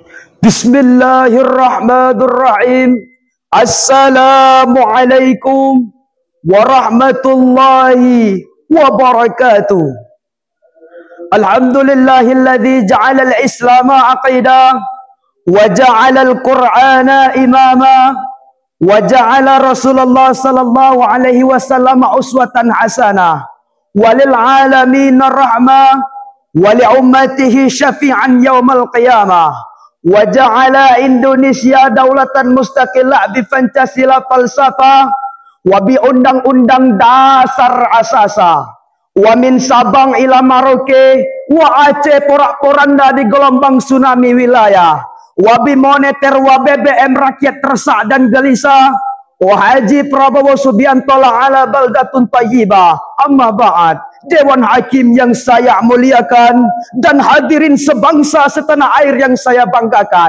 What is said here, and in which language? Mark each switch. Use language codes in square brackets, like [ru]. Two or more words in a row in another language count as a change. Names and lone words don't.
[ar] بسم الله الرحمن الرحيم. السلام عليكم ورحمة الله وبركاته. الحمد لله الذي جعل الإسلام عقيدة وجعل القرآن إماما وجعل رسول الله صلى الله عليه وسلم أسوة حسنة وللعالمين رحمة ولأمته شافعا يوم القيامة. وجعل إندونيسيا دولة مستقلة ببانتشاسيلا فلسفة وب [id] undang-undang dasar [ar] أساسا ومن سابانج إلى ميراوكي وآتشيه [id] porak-poranda di gelombang tsunami [ar] ولاية وبمونيتير وBBM [id] rakyat resah dan gelisah [ar] والحاج برابوو سوبيانتو على بلدة طيبة. أما بعد. [id] Dewan Hakim yang saya muliakan dan hadirin sebangsa setanah air yang saya banggakan.